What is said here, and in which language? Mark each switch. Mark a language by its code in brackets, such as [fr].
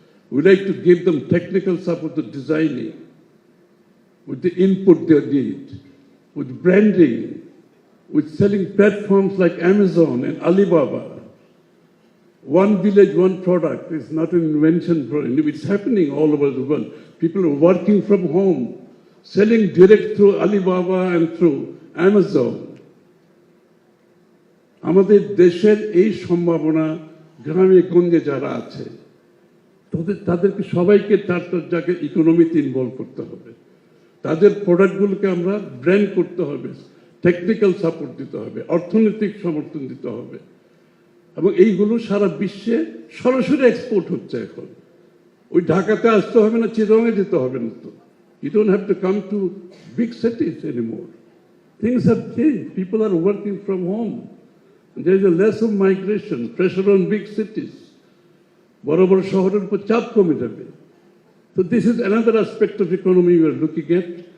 [en] We like to give them technical support to designing, with the input they need, with branding, with selling platforms like Amazon and Alibaba. One village, one product is not an invention. It's happening all over the world. People are working from home, selling direct through Alibaba and through Amazon. [bn] আমাদের দেশের এই সম্ভাবনা গ্রামে গঞ্জে যারা আছে তাদেরকে সবাইকে তার জায়গায় ইকোনমিতে ইনভলভ করতে হবে। তাদের প্রোডাক্টগুলোকে আমরা ব্র্যান্ড করতে হবে, টেকনিক্যাল সাপোর্ট দিতে হবে, অর্থনৈতিক সমর্থন দিতে হবে। এবং এইগুলো সারা বিশ্বে সরাসরি এক্সপোর্ট হচ্ছে এখন। ওই ঢাকাতে আসতে হবে না, চিটাগাংয়ে যেতে হবে না তো। [en] You don't have to come to big cities anymore. Things have changed. People are working from home. There is a less of migration, pressure on big cities. [bn] বড় বড় শহরের উপর চাপ কমে যাবে। [en] So this is another aspect of economy we are looking at.